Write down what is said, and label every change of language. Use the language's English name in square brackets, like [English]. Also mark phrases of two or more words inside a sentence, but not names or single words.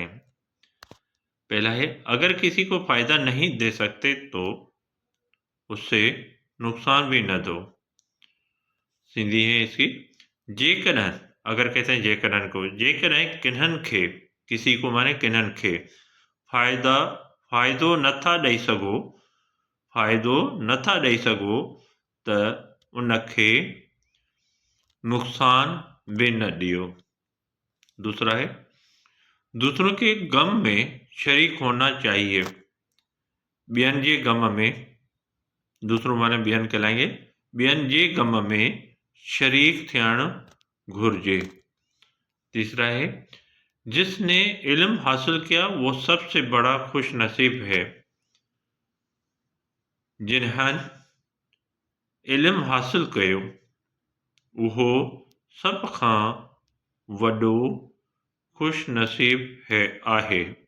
[Urdu] پہلا ہے، اگر کسی کو فائدہ نہیں دے سکتے تو اس سے نقصان بھی نہ دو۔ [Sindhi] سندھی ہے اس کی، جے کڈھن، [Urdu] اگر کہتے ہیں [Sindhi] جے کڈھن کو، جے کڈھن کنہن کھے، [Urdu] کسی کو [Sindhi] مانے کنہن کھے فائدو نٿا ڏئی سگو، فائدو نٿا ڏئی سگو त ان کھے نقصان بھی نہ ڏیو۔ [Urdu] دوسرا ہے، دوسروں کے غم میں شریک ہونا چاہیے۔ [Sindhi] ॿियनि जे ग़म में، [Urdu] دوسروں مانے ॿियनि کہلائیں گے، [Sindhi] ॿियनि जे ग़م में شریک थियण گھرجے۔ [Urdu] تیسرا ہے، جس نے علم حاصل کیا وہ سب سے بڑا خوش نصیب ہے۔ [Sindhi] جنہن علم حاصل کیو وہ سب کھان وڈو خوش نصیب آہے۔